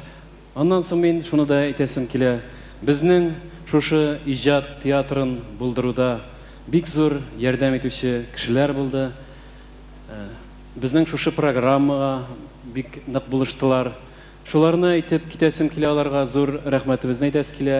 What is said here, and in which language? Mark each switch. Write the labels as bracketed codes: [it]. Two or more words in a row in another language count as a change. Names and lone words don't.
[tt] Ondan soң мен шуны да әйтәсем килә. Безнең шушы иҗат театрын булдыруда бик зур ярдәм итүче кешеләр булды. Безнең шушы программага бик нык булыштылар. Шуларны әйтеп китәсем килә, аларга зур рәхмәтебезне әйтәс килә.